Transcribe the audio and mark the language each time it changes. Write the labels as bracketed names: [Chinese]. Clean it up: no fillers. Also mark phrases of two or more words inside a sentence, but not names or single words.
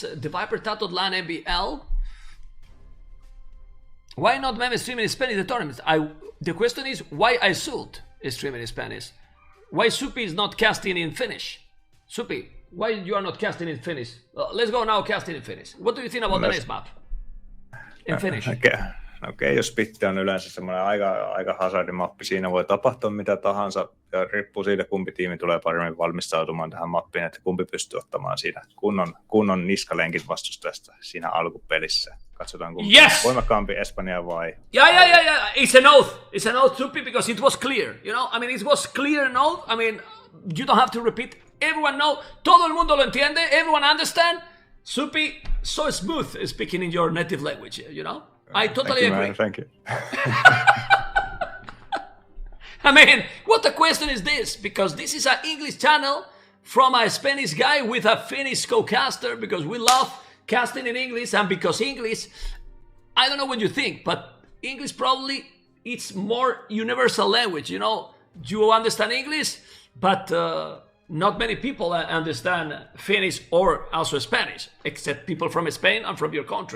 [English] TheViper, TaToH, LaaaaaN, MbL. Why not Meme streaming in Spanish in the tournament? The question is, why Isult is streaming in Spanish? Why Supi is not casting in Finnish? Supi, why you are not casting in Finnish? Let's go now casting in Finnish. What do you think about the next map? In Finnish. [Finnish] Okei, jos pitti on yleensä semmoinen aika hazardimappi, siinä voi tapahtua mitä tahansa, ja riippuu siitä, kumpi tiimi tulee paremmin valmistautumaan tähän mappiin, että kumpi pystyy ottamaan siinä kunnon niskalenkit vastustajasta siinä alkupelissä. Katsotaan kumpi voimakkaampi, Espanja vai... [English] Yeah. It's an oath. It's an oath, Supi, because it was clear. It was clear an oath. You don't have to repeat. Everyone know. [Spanish] Todo el mundo lo entiende. [English] Everyone understand. Supi, so smooth speaking in your native language, I totally agree. Thank you. What a question is this? Because this is an English channel from a Spanish guy with a Finnish co-caster, because we love casting in English, and because English, I don't know what you think, but English probably it's more universal language, You understand English, but not many people understand Finnish or also Spanish, except people from Spain and from your country.